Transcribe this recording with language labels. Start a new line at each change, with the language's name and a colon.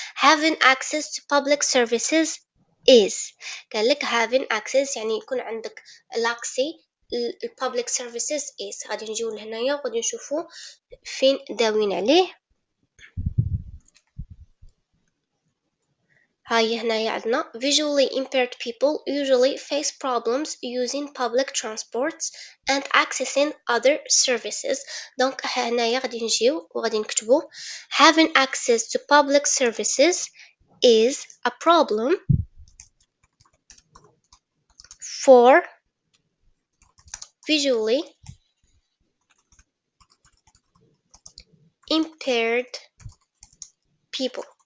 English: having access to public services is.
Arabic: قال لك
English: having access
Arabic: يعني يكون عندك لاكسي
English: public services is.
Arabic: غادي نجيو لهنايا وغادي نشوفوا فين داوين عليه. هاي هنايا عندنا
English: visually impaired people usually face problems using public transports and accessing other services.
Arabic: دونك هنايا غادي نجيو وغادي نكتبو
English: having access to public services is a problem for visually impaired people.